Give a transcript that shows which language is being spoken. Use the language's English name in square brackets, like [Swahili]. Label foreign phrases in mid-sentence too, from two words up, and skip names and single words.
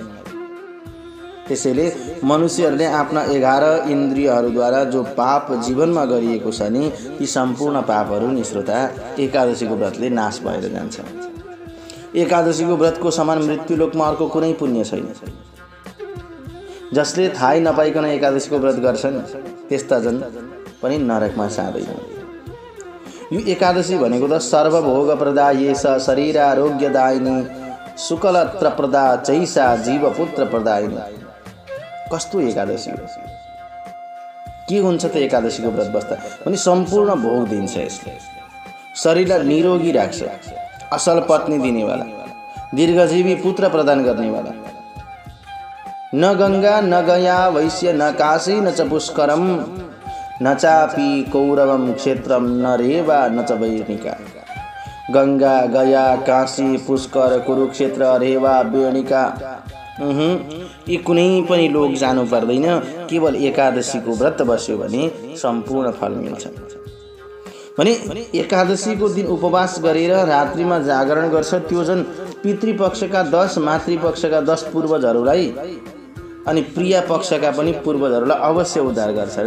[Nepali] त्यसैले मनुष्यहरूले आफ्ना 11 इन्द्रियहरूद्वारा जो पाप जीवनमा गरिएको छ नि ती सम्पूर्ण पापहरू नि श्रोता एकादशीको व्रतले नाश भएर जान्छ। एकादशीको व्रतको समान मृत्युलोकमा अर्को कुनै पुण्य छैन। जसले थाहै नपाइकन एकादशीको व्रत गर्छन् त्यस्ता जन पनि नरकमा जाँदैनन्। यो एकादशी भनेको त [Sanskrit] सर्वभोग प्रदायेश शरीरारोग्यदायिनी शुक्लत्र प्रदा चैसा जीवपुत्र प्रदायिनी। [Nepali] कस्तो एकादशी हो? के हुन्छ त एकादशीको व्रत बस्दा पनि सम्पूर्ण भोग दिन्छ। यसले शरीरलाई निरोगी राख्छ, असल पत्नी दिनेवाला, दीर्घजीवी पुत्र प्रदान गर्नेवाला। [Sanskrit] न गंगा न गया वैश्य न काशी न च पुष्करम न चापि कौरवम क्षेत्रम न रेवा न च वेणिका। [Nepali] गंगा गया काशी पुष्कर कुरुक्षेत्र रेवा वेणिका यी कुनै पनि लोक जानु पर्दैन, केवल एकादशीको व्रत बस्यो भने सम्पूर्ण फल मिल्छ। भने एकादशीको दिन उपवास गरेर रात्रिमा जागरण गर्छ, त्यो जन पितृपक्षका 10 मातृपक्षका 10 पूर्वजहरूलाई अनि प्रिय पक्षका पनि पूर्वजहरूलाई अवश्य उद्धार गर्छ अरे।